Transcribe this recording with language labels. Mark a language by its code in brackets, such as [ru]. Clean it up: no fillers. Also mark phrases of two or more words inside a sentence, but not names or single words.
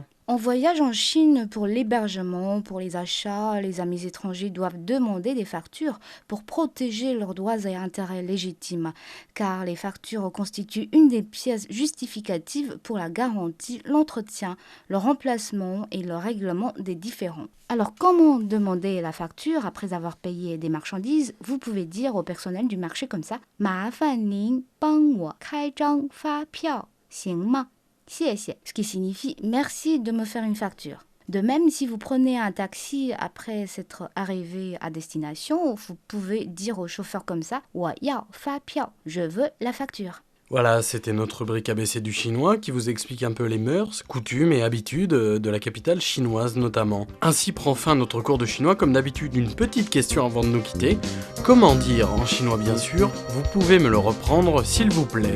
[fr] En voyage en Chine, pour l'hébergement, pour les achats, les amis étrangers doivent demander des factures pour protéger leurs droits et intérêts légitimes, car les factures constituent une des pièces justificatives pour la garantie, l'entretien, le remplacement et le règlement des différends. Alors, comment demander la facture après avoir payé des marchandises? Vous pouvez dire au personnel du marché comme ça: [zh] 麻烦您帮我开张发票，行吗？ [fr] ce qui signifie merci de me faire une facture. De même, si vous prenez un taxi après s'être arrivé à destination, vous pouvez dire au chauffeur comme ça: [zh] 我要发票, [fr] je veux la facture. Voilà, c'était notre rubrique ABC du chinois qui vous explique un peu les mœurs, coutumes et habitudes de la capitale chinoise notamment. Ainsi prend fin notre cours de chinois, comme d'habitude une petite question avant de nous quitter. Comment dire en chinois bien sûr? Vous pouvez me le reprendre s'il vous plaît.